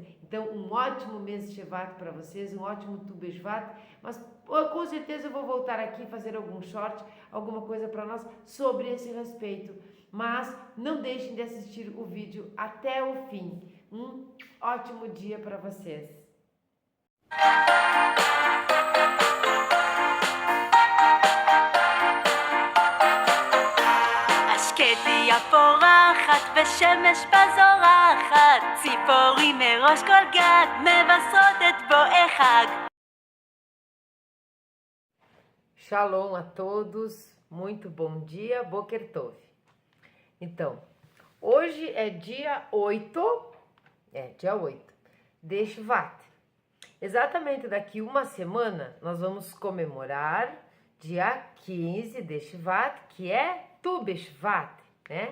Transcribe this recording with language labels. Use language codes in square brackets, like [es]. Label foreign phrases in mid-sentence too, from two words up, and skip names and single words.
[pt] Então, um ótimo mês de Shevat para vocês, um ótimo Tu B'Shvat, mas com certeza eu vou voltar aqui fazer algum short, alguma coisa para nós sobre esse respeito. Mas não deixem de assistir o vídeo até o fim. Um ótimo dia para vocês. [he] שקטיה פורחת ושמש בזורחת, ציפורים מראש כל גג מבשרות את בואי חג. [pt] Shalom a todos, muito bom dia, [he] בוקר טוב. [pt] Então, hoje é dia 8 de Shvat. Exatamente daqui uma semana nós vamos comemorar dia 15 de Shvat, que é Tu B'Shvat, né?